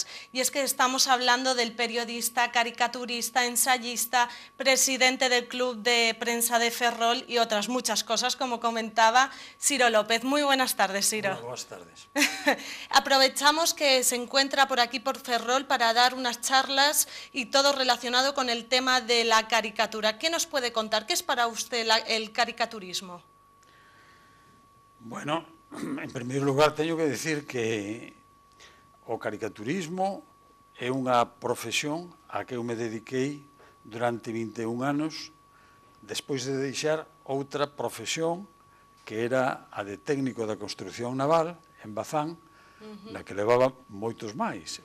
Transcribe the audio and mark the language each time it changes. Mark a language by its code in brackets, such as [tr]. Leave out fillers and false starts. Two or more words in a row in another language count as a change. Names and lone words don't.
[es] Y es que estamos hablando del periodista, caricaturista, ensayista, presidente del Club de Prensa de Ferrol y otras muchas cosas, como comentaba Ciro López. Muy buenas tardes, Ciro. Hola, buenas tardes. Aprovechamos que se encuentra por aquí por Ferrol para dar unas charlas y todo relacionado con el tema de la caricatura. ¿Qué nos puede contar? ¿Qué es para usted el caricaturismo? [gl] Bueno, en primeiro lugar, teño que decir que o caricaturismo é unha profesión a que eu me dediquei durante 21 anos despois de deixar outra profesión que era a de técnico da construción naval en Bazán, na que levaba moitos máis.